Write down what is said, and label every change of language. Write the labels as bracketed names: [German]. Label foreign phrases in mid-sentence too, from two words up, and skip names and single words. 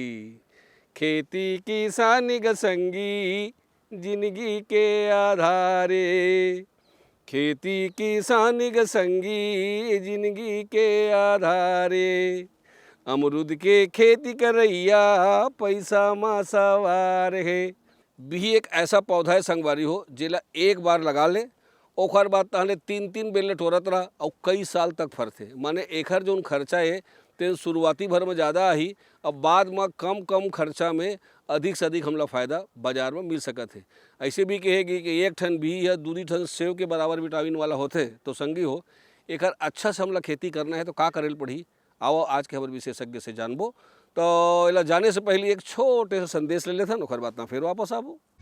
[Chhattisgarhi] खेती किसानी ग संगी जिंदगी के आधारे, खेती किसानी ग संगी जिंदगी के आधारे, अमरूद के खेती करैया पैसा मा सवार है। भी एक ऐसा पौधा है संगवारी हो जेला एक बार लगा ले ओखर बाद तहले तीन तीन बेले टोरत रहा और कई साल तक फरथे। माने एखर जोन खर्चा है ते शुरुआती भर में ज़्यादा आही, अब बाद में कम कम खर्चा में अधिक से अधिक हमला फ़ायदा बाजार में मिल सकत है। ऐसे भी कहेगी कि एक ठन भी या दूरी ठन सेव के बराबर विटामिन वाला होते तो संगी हो एकर अच्छा से हमला खेती करना है तो का करेल पड़ी। आओ आज के हमारे विशेषज्ञ से जानबो। तो इला जाने से पहले एक छोटे से संदेश ले लेथन, ओखर बात ना फिर वापस आबो।